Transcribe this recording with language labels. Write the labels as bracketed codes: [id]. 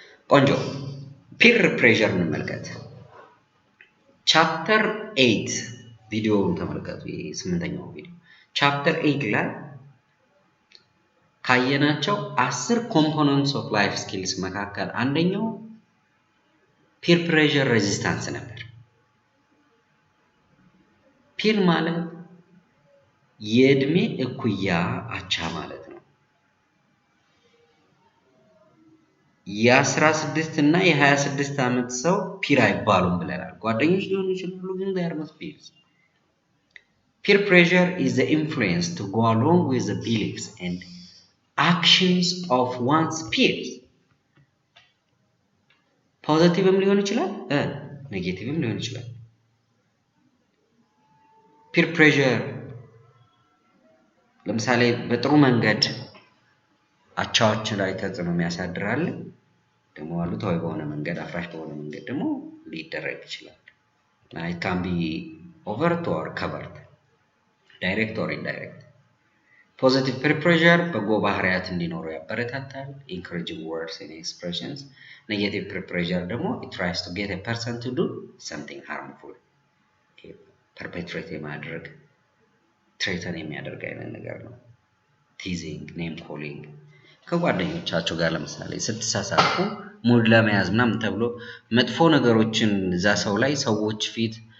[am] ቆንጆ peer pressure እንመልከት። ቻፕተር 8 ቪዲዮውን ተመልከቱ። የስምንተኛው ቪዲዮ ቻፕተር 8 ላይ ካየናቸው [en] 10 components of life skills [am] መካከል አንደኛው peer pressure resistance ነበር። peer ማለት የእድሜ እኩያ አቻ ማለት ነው። የ16 እና የ26 ዓመት ሰው peer አይባሉም ብለናል። ጓደኞች ሊሆኑ ይችላሉ ግን [en] they are not peers. Peer pressure is the influence to go along with the beliefs and actions of one's peers. [am] ፖዚቲቭም ሊሆን ይችላል፣ ኔጌቲቭም ሊሆን ይችላል። peer pressure ለምሳሌ በጥሩ መንገድ አቻዎች ላይ ተጽዕኖ የሚያሳድራል፣ ደግሞ አሉታዊ በሆነ መንገድ አፍራሽ በሆነ መንገድ ደግሞ ሊደረግ ይችላል። [en] it can be overt or covert, direct or indirect. Positive peer pressure [am] በጎ ባህሪያት እንዲኖሩ ያበረታታል፣ [en] encouraging words and expressions. [am] Negative peer pressure ደግሞ [en] it tries to get a person to do something harmful, [am] perpetrate የማድረግ threaten የሚያደርግ አይነት ነገር ነው። [en] teasing, name calling [am] ከጓደኞቻችሁ ጋር ለምሳሌ ስትሳሳቁ ሙድ ለመያዝ ምናምን ተብሎ መጥፎ ነገሮችን እዛ ሰው ላይ ሰዎች ፊት